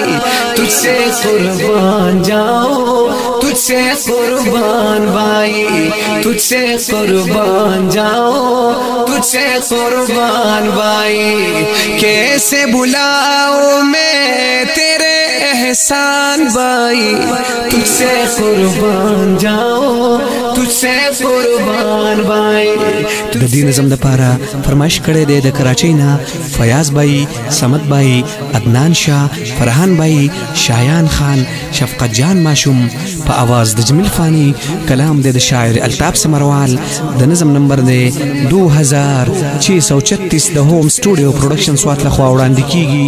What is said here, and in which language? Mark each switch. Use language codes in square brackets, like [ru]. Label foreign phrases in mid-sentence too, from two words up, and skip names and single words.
[ur] تجھ سے قربان جاؤ، تجھ سے قربان بھائی، تجھ سے قربان جاؤ، تجھ سے قربان بھائی، کیسے بلاؤں میں تیرے احسان بھائی، تجھ سے قربان جاؤ، تجھ سے قربان بھائی. [ps] د دې نظم دپاره فرمایش کړی دی د کراچۍ نه فیاض بھائی، صمد بھائی، عدنان شاه، فرحان بھائی، شایان خان، شفقت جان ماشوم په آواز د جمیل فانی، کلام دی د شاعر الطاف سمروال، د نظم نمبر دی 2636 د ہوم سټوډیو پروډکشن سوات لخوا وړاندې کیږي.